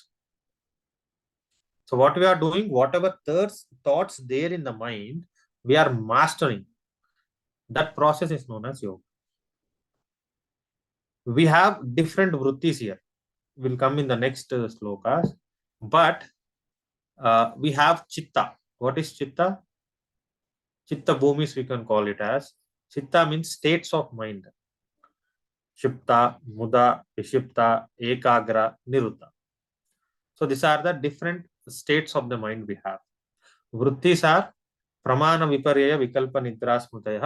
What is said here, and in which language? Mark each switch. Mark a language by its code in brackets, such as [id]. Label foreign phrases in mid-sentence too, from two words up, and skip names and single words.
[en] So what we are doing, whatever thoughts there in the mind, we are mastering. That process is known as yoga. We have different vrittis here. Will come in the next slokas. But we have chitta. What is chitta? [sa] चित्त भूमि [en] we can call it as. Chitta means states of mind. [sa] क्षिप्त, मूढ, विक्षिप्त, एकाग्र, निरुद्ध. [en] So these are the different states of the mind we have. [sa] Vrittis are प्रमाण विपर्यय विकल्प निद्रा स्मृतयः.